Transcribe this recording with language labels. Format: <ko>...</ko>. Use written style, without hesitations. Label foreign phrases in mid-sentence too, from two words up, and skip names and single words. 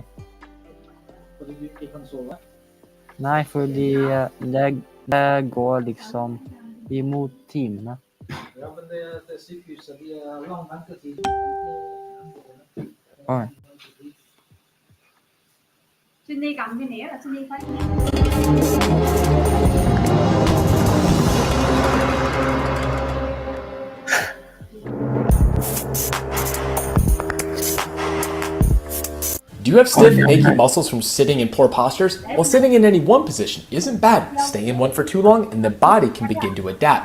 <no>Fordi du ikke kan sove? Nei, fordi det går liksom imot timene. Ja, men det sykehuset, de er lang ventetid. Oi.</no> <vi>Jenny cầm cái nĩa là Jenny phải.</vi> <en>Do you have stiff and achy muscles from sitting in poor postures? Well, sitting in any one position isn't bad. Stay in one for too long and the body can begin to adapt.</en>